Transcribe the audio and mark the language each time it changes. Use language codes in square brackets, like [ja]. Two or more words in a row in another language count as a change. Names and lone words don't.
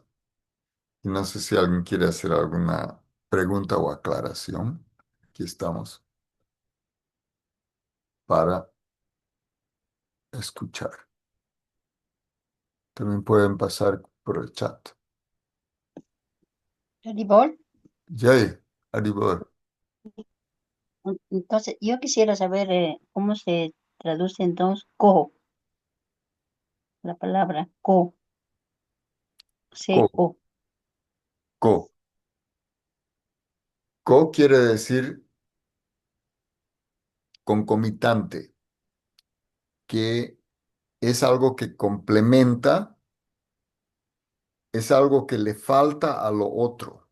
[es] Y no sé si alguien quiere hacer alguna pregunta o aclaración. Aquí estamos para escuchar. También pueden pasar por el chat. Haribol. [sa] Jay, Haribol. [es] Entonces, yo quisiera saber cómo se traduce entonces co, la palabra co, Co, C-O. co. Co quiere decir concomitante, que es algo que complementa, es algo que le falta a lo otro.